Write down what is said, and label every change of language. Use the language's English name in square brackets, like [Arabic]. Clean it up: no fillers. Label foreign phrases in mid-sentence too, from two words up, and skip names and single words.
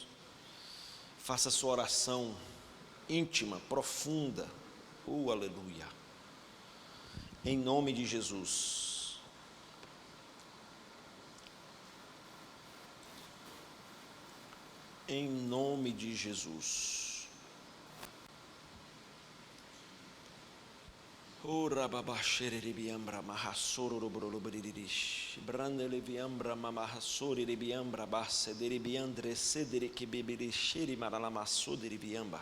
[Portuguese] Faça sua oração íntima, profunda. Oh, aleluia. Em nome de Jesus. Em nome de Jesus. Ora babashere ribiambra mahasoro robrolobrirish. Brandele viambra mamahasori ribiambra basse de ribiandre sedere que beberechere maralamasso de ribiamba.